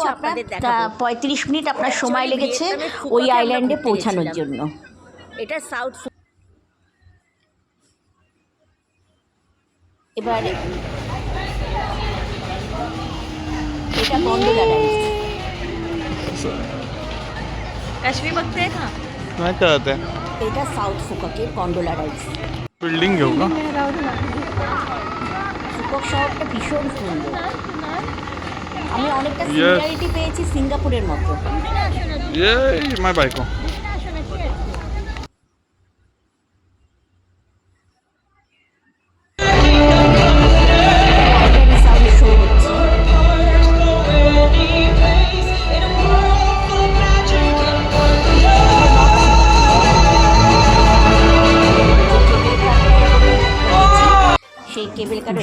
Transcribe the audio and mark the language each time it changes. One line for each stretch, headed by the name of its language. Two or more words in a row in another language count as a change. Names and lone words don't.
Bangla: কিছু আপনার আপনাদের দেখাবো। 35 মিনিট আপনার সময়
English: Actually
Bangla: লেগেছে ভিয়েতনামের ওই ফুকোকে আমরা আইল্যান্ডে ঘুরতে পৌঁছানোর গেছিলাম। জন্য। এটা সাউথ। এবার এটা গন্ডোলা রাইড।
Marathi: काश्मीर बघते का? नाही कळत आहे.
Bangla: এটা সাউথ ফুককের গন্ডোলা রাইড।
Marathi: बिल्डिंग घेऊ का?
Bangla: ফুকক শহরটা ভীষণ সুন্দর, আমি অনেকটা
English: Yes.
Bangla: সিমিলারিটি পেয়েছি সিঙ্গাপুরের মতো।
Marathi: ये माय बायको.
Bangla: সাউন্ড শো হচ্ছে। সেই কেবল কার